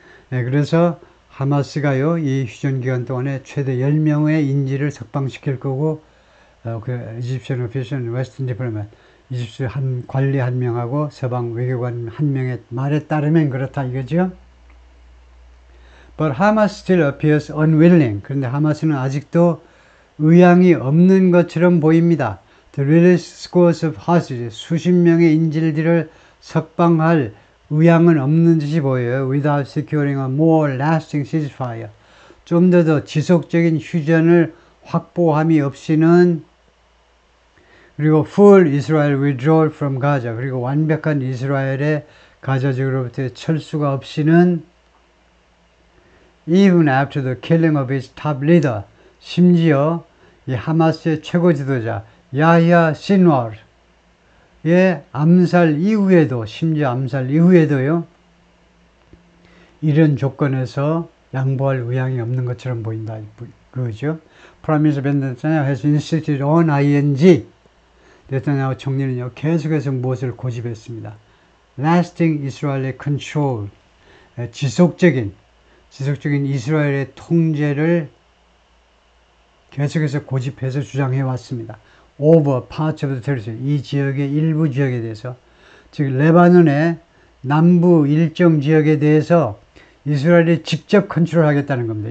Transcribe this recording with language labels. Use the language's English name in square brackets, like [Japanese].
[Korean] 네, 그래서 하마스가요, 이 휴전 기간 동안에 최대 10명의 인질을 석방시킬 거고, [English] 이집션 오피셜 웨스턴 디플로맷, [Korean] 이집트 관리 한 명하고 서방 외교관 한 명의 말에 따르면 그렇다 이거죠. [English] But Hamas still appears unwilling. [Korean] 그런데 하마스는 아직도 의향이 없는 것처럼 보입니다. [English] The release scores of hostages, [Korean] 수십 명의 인질들을 석방할 의향은 없는 듯이 보여요. [English] Without securing a more lasting ceasefire. [Korean] 좀 더 지속적인 휴전을 확보함이 없이는, 그리고 [English] full Israel withdrawal from Gaza, [Korean] 그리고 완벽한 이스라엘의 가자 지구로부터의 철수가 없이는 [English] even after the killing of its top leader, [Korean] 심지어 이 하마스의 최고 지도자 야히야 신왈의 암살 이후에도, 심지어 암살 이후에도요, 이런 조건에서 양보할 의향이 없는 것처럼 보인다 그거죠. [English] Prime Minister Benjamin Netanyahu has insisted on ING. [Korean] 네타냐후 총리는요, 계속해서 무엇을 고집했습니다. [English] Lasting Israeli control, [Korean] 지속적인 이스라엘의 통제를 계속해서 고집해서 주장해 왔습니다. [English] Over parts of the territory, [Korean] 이 지역의 일부 지역에 대해서, 즉 레바논의 남부 일정 지역에 대해서 이스라엘이 직접 컨트롤하겠다는 겁니다.